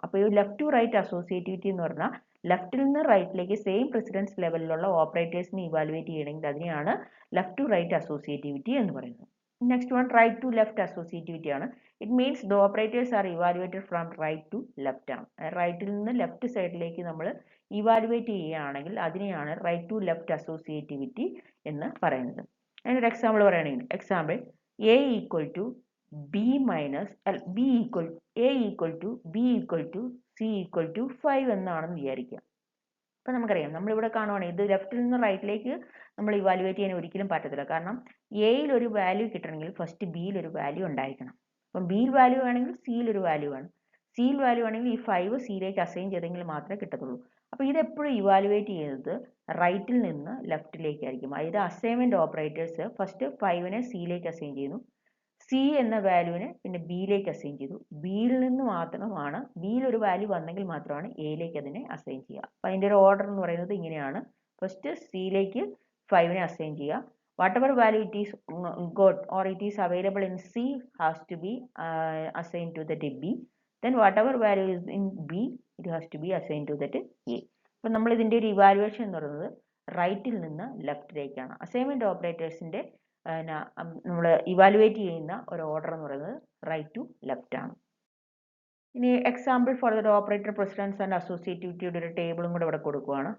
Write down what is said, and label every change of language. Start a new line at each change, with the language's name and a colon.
Malayalam: അപ്പോൾ ഈ left to right associativity എന്ന് പറഞ്ഞാൽ ലെഫ്റ്റിൽ നിന്ന് റൈറ്റിലേക്ക് സെയിം പ്രസിഡൻസ് ലെവലിലുള്ള ഓപ്പറേറ്റേഴ്സിനെ ഇവാലുവേറ്റ് ചെയ്യണമെങ്കിൽ അതിനെയാണ് ലെഫ്റ്റ് ടു റൈറ്റ് അസോസിയേറ്റിവിറ്റി എന്ന് പറയുന്നത്.
English: next one right to left associativity
Malayalam: ആണ്.
English: It means the operators are evaluated from right to left ആണ്.
Malayalam: റൈറ്റിൽ നിന്ന് ലെഫ്റ്റ് സൈഡിലേക്ക് നമ്മൾ ഇവാലുവേറ്റ് ചെയ്യുകയാണെങ്കിൽ അതിനെയാണ് റൈറ്റ് ടു ലെഫ്റ്റ് അസോസിയേറ്റിവിറ്റി എന്ന് പറയുന്നത്. അതിനൊരു എക്സാമ്പിൾ പറയുകയാണെങ്കിൽ example A = B minus B equal A = B = C = 5 എന്നാണെന്ന് വിചാരിക്കുക. അപ്പം നമുക്കറിയാം, നമ്മളിവിടെ കാണുവാണെങ്കിൽ ഇത് ലെഫ്റ്റിൽ നിന്ന് റൈറ്റിലേക്ക് നമ്മൾ ഇവാലുവേറ്റ് ചെയ്യാൻ ഒരിക്കലും പറ്റത്തില്ല. കാരണം എയിൽ ഒരു വാല്യൂ കിട്ടണമെങ്കിൽ ഫസ്റ്റ് ബിയിൽ ഒരു വാല്യൂ ഉണ്ടായിരിക്കണം. അപ്പം ബിയിൽ വാല്യൂ ആണെങ്കിൽ സിയിൽ ഒരു വാല്യൂ ആണ്. സിയിൽ വാല്യൂ ആണെങ്കിൽ ഈ 5 സിയിലേക്ക് അസൈൻ ചെയ്തെങ്കിൽ മാത്രമേ കിട്ടത്തുള്ളൂ. അപ്പോൾ ഇതെപ്പോഴും ഇവാലുവേറ്റ് ചെയ്യുന്നത് റൈറ്റിൽ നിന്ന് ലെഫ്റ്റിലേക്കായിരിക്കും. അതായത് അസൈൻമെൻറ്റ് ഓപ്പറേറ്റേഴ്സ് ഫസ്റ്റ് 5നെ സിയിലേക്ക് അസൈൻ ചെയ്യുന്നു, സി എന്ന വാല്യൂവിനെ പിന്നെ ബിയിലേക്ക് അസൈൻ ചെയ്തു. ബിയിൽ നിന്ന് മാത്രമാണ്, ബിയിൽ ഒരു വാല്യൂ വന്നെങ്കിൽ മാത്രമാണ് എയിലേക്ക് അതിനെ അസൈൻ ചെയ്യുക. അപ്പോൾ അതിൻ്റെ ഒരു ഓർഡർ എന്ന് പറയുന്നത് ഇങ്ങനെയാണ്. ഫസ്റ്റ് സിയിലേക്ക് 5നെ അസൈൻ ചെയ്യുക.
English: whatever value it is got or it is available in C has to be assigned to that B. Then whatever value is in B, it has to be assigned to that A.
Malayalam: അപ്പോൾ നമ്മൾ ഇതിൻ്റെ ഒരു evaluation എന്ന് പറയുന്നത് റൈറ്റിൽ നിന്ന് ലെഫ്റ്റിലേക്കാണ്. Assignment ഓപ്പറേറ്റേഴ്സിൻ്റെ നമ്മൾ evaluate ചെയ്യുന്ന ഒരു ഓർഡർ എന്ന് പറയുന്നത് റൈറ്റ് ടു ലെഫ്റ്റ് ആണ്. ഇനി
English: example for the operator precedence and
Malayalam: അസോസിയേറ്റിവിറ്റിയുടെ ഒരു ടേബിളും കൂടെ ഇവിടെ കൊടുക്കുകയാണ്.